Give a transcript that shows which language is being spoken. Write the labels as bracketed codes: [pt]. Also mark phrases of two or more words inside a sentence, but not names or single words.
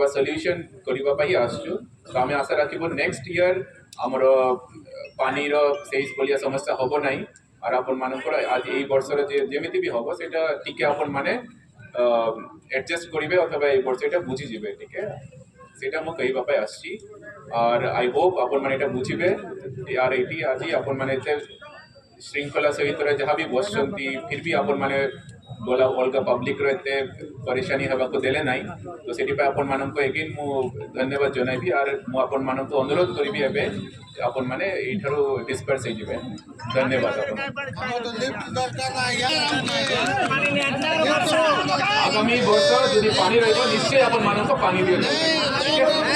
[or] ସଲ୍ୟୁସନ୍ କରିବା ପାଇଁ ଆସୁଛୁ ତ ଆମେ ଆଶା ରଖିବୁ [en] next year [or] ଆମର ପାଣିର ସେଇ ଭଳିଆ ସମସ୍ୟା ହେବ ନାହିଁ আর ଆପଣମାନଙ୍କର ଆଜି ଏଇ ବର୍ଷରେ ଯେମିତି ବି ହେବ ସେଇଟା ଟିକେ ଆପଣମାନେ ଆଡ଼ଜଷ୍ଟ କରିବେ ଅଥବା ଏଇ ବର୍ଷ ଏଇଟା ବୁଝିଯିବେ ଟିକେ ସେଇଟା ମୁଁ କହିବା ପାଇଁ ଆସିଛି আর [en] I hope [or] ଆପଣମାନେ ଏଇଟା ବୁଝିବେ আর ଏଇଠି ଆଜି ଆପଣମାନେ ଏତେ ଶୃଙ୍ଖଳା ସହିତ ଯାହା ବି ବସିଛନ୍ତି [hi] फिर भी [or] ଆପଣମାନେ ଗଲା ଅଲଗା ପବ୍ଲିକର ଏତେ ପରେଶାନୀ ହେବାକୁ ଦେଲେ ନାହିଁ ତ ସେଥିପାଇଁ ଆପଣମାନଙ୍କୁ ଏଗେନ୍ ମୁଁ ଧନ୍ୟବାଦ ଜଣାଇବି আর ମୁଁ ଆପଣମାନଙ୍କୁ ଅନୁରୋଧ କରିବି ଏବେ ଆପଣମାନେ ଏଇଠାରୁ ଡିସ୍ପର୍ସ ହେଇଯିବେ ଧନ୍ୟବାଦ ଆଗାମୀ ବର୍ଷ ଯଦି ପାଣି ରହିବ ନିଶ୍ଚୟ ଆପଣମାନଙ୍କୁ ପାଣି ଦିଆଯିବ